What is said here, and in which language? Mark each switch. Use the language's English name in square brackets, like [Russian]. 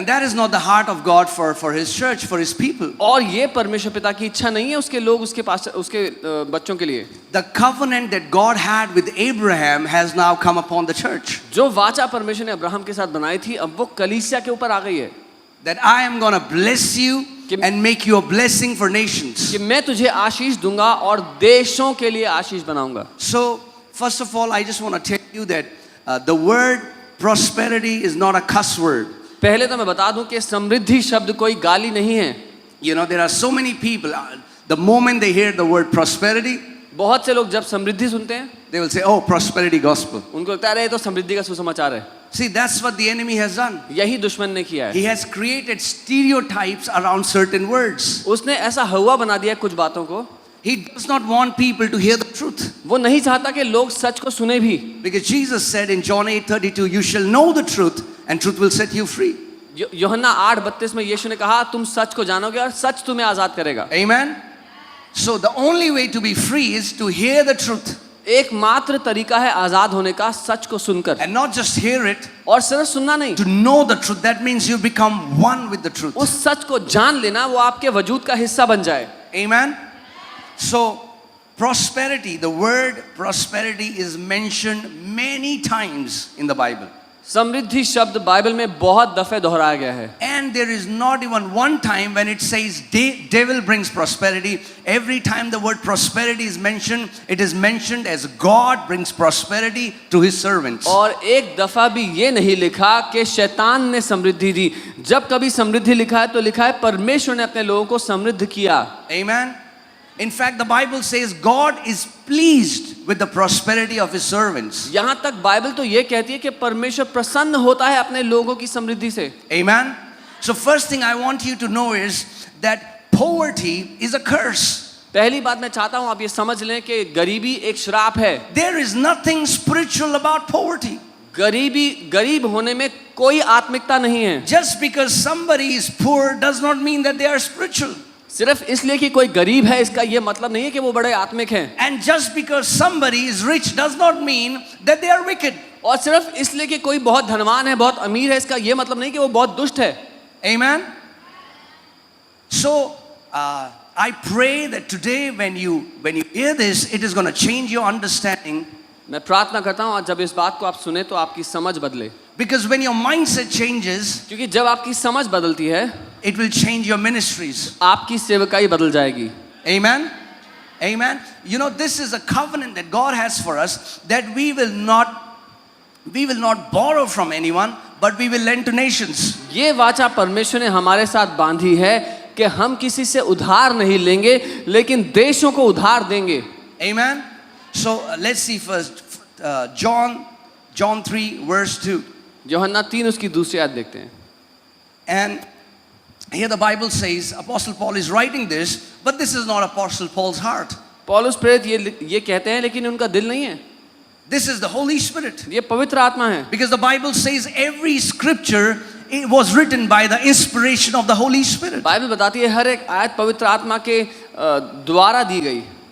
[English] And that is not the heart of God for His church, for His people. [Hindi] और ये परमेश्वर पिता की इच्छा नहीं है उसके लोग, उसके पास, उसके बच्चों के लिए। [English] The covenant that God had with Abraham has now come upon the church. [Hindi] जो वाचा परमेश्वर ने अब्राहम के साथ बनाई थी अब वो कलीसिया के ऊपर आ गई है। [English] That I am going to bless you and make you a blessing for nations. [Hindi] कि मैं तुझे आशीष दूंगा और देशों के लिए आशीष बनाऊंगा। [English] So first of all, I just want to tell you that the word prosperity is not a cuss word. [Hindi] पहले तो मैं बता दूं कि समृद्धि शब्द कोई गाली नहीं है। [English] You know, there are so many people, the moment they hear the word prosperity, [Hindi] बहुत से लोग जब समृद्धि सुनते हैं [English] they will say, oh, prosperity gospel. [Hindi] उनको लगता है ये तो समृद्धि का सुसमाचार है। [English] See, that's what the enemy has done. [Hindi] यही दुश्मन ने किया है। [English] He has created stereotypes around certain words. [Hindi] उसने ऐसा हवा बना दिया कुछ बातों को। [English] He does not want people to hear the truth. [Hindi] वो नहीं चाहता कि लोग सच को सुने भी। [English] Because Jesus said in John 8:32, you shall know the truth and truth will set you free. [Hindi] यूहन्ना 8:32 में यीशु ने कहा तुम सच को जानोगे और सच तुम्हें आजाद करेगा। [English] Amen. So the only way to be free is to hear the truth. [Hindi] एकमात्र तरीका है आजाद होने का सच को सुनकर। [English] And not just hear it, [Hindi] और सिर्फ सुनना नहीं, [English] to know the truth. That means you become one with the truth. [Hindi] उस सच को जान लेना, वो आपके वजूद का हिस्सा बन जाए। [English] Amen. So prosperity, the word prosperity is mentioned many times in the Bible. [Hindi] समृद्धि शब्द बाइबल में बहुत दफे दोहराया गया है। [English] And there is not even one time when it says devil brings prosperity. Every time the word prosperity is mentioned, it is mentioned as God brings prosperity to His servants. [Hindi] और एक दफा भी ये नहीं लिखा कि शैतान ने समृद्धि दी। जब कभी समृद्धि लिखा है तो लिखा है परमेश्वर ने अपने लोगों को समृद्ध किया। [English] Amen. In fact, the Bible says God is pleased with the prosperity of His servants. [Hindi] यहाँ तक बाइबल तो ये कहती है कि परमेश्वर प्रसन्न होता है अपने लोगों की समृद्धि से। [English] Amen. So first thing I want you to know is that poverty is a curse. [Hindi] पहली बात मैं चाहता हूँ आप ये समझ लें कि गरीबी एक श्राप है। [English] There is nothing spiritual about poverty. [Hindi] गरीब होने में कोई आत्मिकता नहीं है। [English] Just because somebody is poor does not mean that they are spiritual. [Hindi] सिर्फ इसलिए कि कोई गरीब है इसका ये मतलब नहीं है कि वो बड़े आत्मिक हैं। [English] And just because somebody is rich does not mean that they are wicked. [Hindi] और सिर्फ इसलिए कि कोई बहुत धनवान है, बहुत अमीर है, इसका ये मतलब नहीं कि वो बहुत दुष्ट है। [English] Amen. So I pray that today when you hear this, it is going to change your understanding. [Hindi] मैं प्रार्थना करता हूँ जब इस बात को आप सुने तो आपकी समझ बदले। [English] Because when your mindset changes, [Hindi] क्योंकि जब आपकी समझ बदलती है [English] it will change your ministries. [Hindi] आपकी सेवकाई बदल जाएगी। [English] Amen. Amen. You know, this is a covenant that God has for us, that we will not borrow from anyone, but we will lend to nations. [Hindi] ये वाचा परमेश्वर ने हमारे साथ बांधी है कि हम किसी से उधार नहीं लेंगे लेकिन देशों को उधार देंगे। [English] Amen. So let's see first John 3 verse 2. [Hindi] यूहन्ना 3 उसकी दूसरी आयत देखते हैं। [English] And here the Bible says, Apostle Paul is writing this, but this is not Apostle Paul's heart. [Hindi] पौलुस प्रेरित ये कहते हैं लेकिन उनका दिल नहीं है। [English] This is the Holy Spirit. [Hindi] ये पवित्र आत्मा है। [English] Because the Bible says every scripture it was written by the inspiration of the Holy Spirit. [Hindi] Bible बताती है हर एक आयत पवित्र आत्मा के द्वारा दी गई।